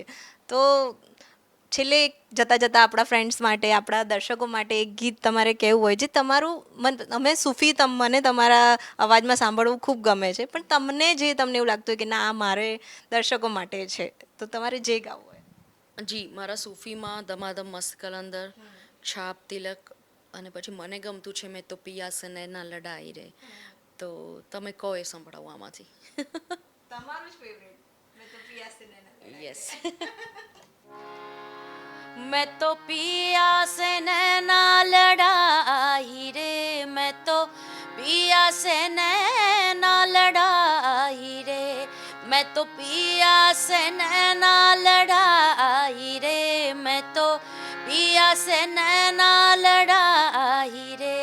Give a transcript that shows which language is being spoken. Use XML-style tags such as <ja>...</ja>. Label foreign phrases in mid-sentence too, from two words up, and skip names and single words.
<gu>તો છેલ્લે જતાં જતાં આપણા ફ્રેન્ડ્સ માટે, આપણા દર્શકો માટે એક ગીત તમારે કહેવું હોય જે તમારું તમે સૂફી મને તમારા અવાજમાં સાંભળવું ખૂબ ગમે છે, પણ તમને એવું લાગતું હોય કે ના આ મારે દર્શકો માટે છે, તો તમારે જે ગાવું હોય. જી, મારા સૂફીમાં ધમાધમ મસ્ત કલંદર, છાપ તિલક અને પછી મને ગમતું છે મેં તો પિયા સે નૈના લડાઈ રે. તો તમે કહો એ સંભળાવું આમાંથી. તમારું જ ફેવરેટ મેં તો પિયા સે નૈના. યસ.</gu> <hi>मैं तो पिया से नैना लड़ाई रे, मैं तो पिया से नैना लड़ाई रे, मैं तो पिया से नैना लड़ाई रे, मैं तो पिया से नैना लड़ाई रे.</hi>